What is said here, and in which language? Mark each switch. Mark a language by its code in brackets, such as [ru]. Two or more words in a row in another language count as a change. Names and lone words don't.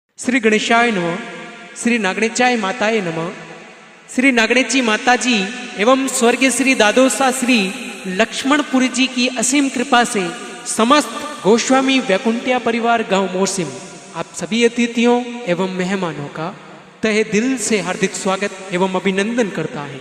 [sa] श्री गणेशाय नमः। श्री नागणेचाय माताय नमः। [hi] श्री नागणेची माताजी एवं स्वर्गीय श्री दादोसा श्री लक्ष्मणपुरी जी की असीम कृपा से समस्त गोस्वामी वैकुंठिया परिवार गांव मोरसिम आप सभी अतिथियों एवं मेहमानों का तहे दिल से हार्दिक स्वागत एवं अभिनंदन करता है।